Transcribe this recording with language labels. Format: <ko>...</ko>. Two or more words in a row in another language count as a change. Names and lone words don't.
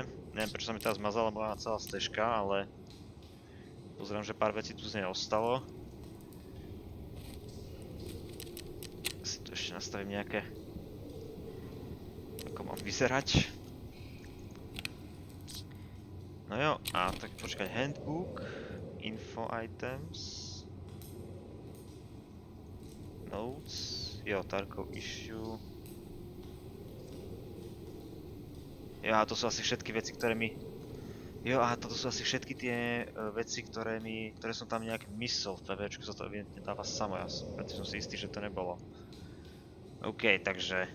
<sk>Neviem, prečo sa mi teraz zmazala moja celá stežka, ale pozerám, že pár vecí tu z nej ostalo. Si tu ešte nastavím nejaké, ako mám vyzerať. No jo, a tak počkať,</sk> <en>handbook, info items, notes, jo, Tarkov issue.</en> <sk>Jo, a to sú asi všetky veci, ktoré mi Jo, a toto sú asi všetky tie veci, ktoré som tam nejak myslel v PVčku, sa to evidentne dáva samo, preto som si istý, že to nebolo. OK, takže...</sk>